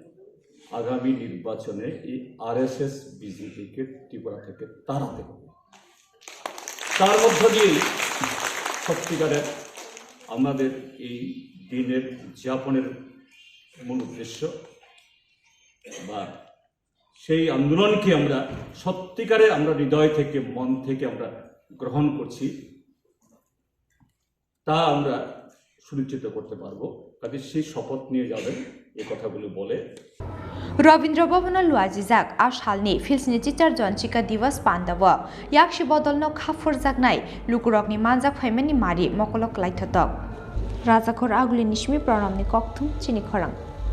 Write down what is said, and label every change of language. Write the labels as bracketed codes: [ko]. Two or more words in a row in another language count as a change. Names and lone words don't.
[bn] আগামী নির্বাচনে এই আরএসএস বিজেপিকে ত্রিপুরা থেকে তাড়াতে হবে তার মধ্য দিয়ে সত্যিকারের আমাদের এই দিনের উদযাপনের মূল উদ্দেশ্য বা সেই আন্দোলনকে আমরা সত্যিকারে আমরা হৃদয় থেকে মন থেকে আমরা গ্রহণ করছি তা আমরা সুনিশ্চিত করতে পারবো কাজে সেই শপথ নিয়ে যাবেন এই কথাগুলো বলে [trp] Rabindra Bhavan luaji jak a shalni Phils ni chichar Jonshika Divas pandawa yakshi bodolno khafur jaknai lukurokni manjak phaimani mari mokolok laithatok Rajakhor Agulini Nishmi Pranamni Kokthum Chini Khorang